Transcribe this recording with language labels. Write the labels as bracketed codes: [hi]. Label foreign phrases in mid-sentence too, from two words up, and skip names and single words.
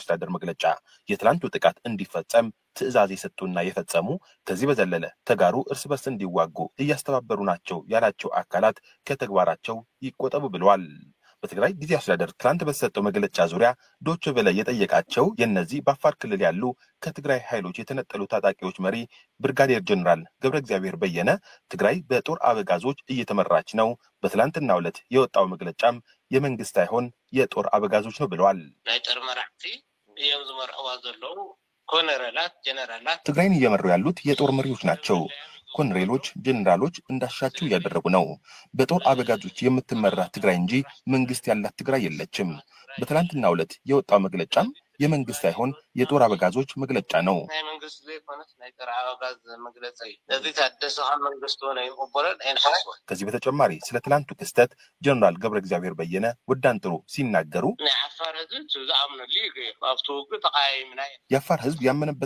[am] አስተዳደር መግለጫ የትላንቱ ጥቃት እንዲፈጸም ትዕዛዝ የሰጡና የፈጸሙ ከዚህ በዘለለ ተጋሩ እርስ በርስ እንዲዋጉ እያስተባበሩ ናቸው ያላቸው አካላት ከተግባራቸው ይቆጠቡ ብለዋል። በትግራይ ጊዜያዊ አስተዳደር ትላንት በተሰጠው መግለጫ ዙሪያ ዶቼ ቬለ የጠየቃቸው የነዚህ በአፋር ክልል ያሉ ከትግራይ ኃይሎች የተነጠሉ ታጣቂዎች መሪ ብርጋዴር ጀነራል ገብረ እግዚአብሔር በየነ ትግራይ በጦር አበጋዞች እየተመራች ነው፣ በትላንትናው ዕለት የወጣው መግለጫም የመንግስት ሳይሆን የጦር አበጋዞች ነው ብለዋል። [ti] ናይጠር መራሕቲ እዮም ዝመርሕዋ ዘለው ኮሎኔላት ጀነራላት [am] ትግራይን እየመሩ ያሉት የጦር መሪዎች ናቸው። ኮሎኔሎች ጀነራሎች እንዳሻቸው እያደረጉ ነው። በጦር አበጋዞች የምትመራ ትግራይ እንጂ መንግስት ያላት ትግራይ የለችም። በትላንትናው ዕለት የወጣው መግለጫም የመንግስት ሳይሆን የጦር አበጋዞች መግለጫ ነው። ከዚህ በተጨማሪ ስለ ትላንቱ ክስተት ጀነራል ገብረ እግዚአብሔር በየነ ወዲያን ጥሩ ሲናገሩ የአፋር ህዝብ ያመነበት